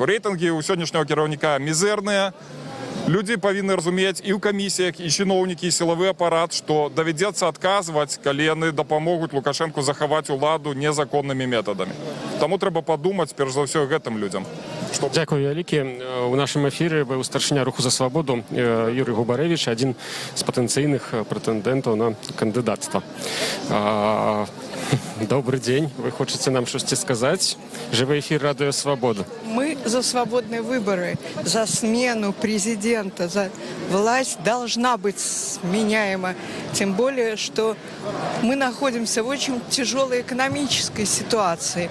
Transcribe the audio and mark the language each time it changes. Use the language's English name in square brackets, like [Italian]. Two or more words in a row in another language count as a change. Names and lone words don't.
[Belarusian] Рэйтынгі ў сённяшняго кіраўніка мізэрныя. Людзі павінны разумець і ў камісіях, і чыноўнікі, і сілавы апарат, што давядзецца адказваць, калі яны дапамогуць Лукашэнку захаваць уладу незаконнымі метадамі. Таму трэба падумаць, перш за ўсё, гэтым людзям. Дякую вялікі. У нашым эфіры быў старшыня Руху за свабоду Юрый Губарэвіч, адзін з патэнцыйных прэтэндэнтаў на кандыдацтва. [Russian] Добрый день. Вы хотите нам что-то сказать? Живой эфир Радио Свобода. Мы за свободные выборы, за смену президента, за власть должна быть сменяема. Тем более, что мы находимся в очень тяжелой экономической ситуации.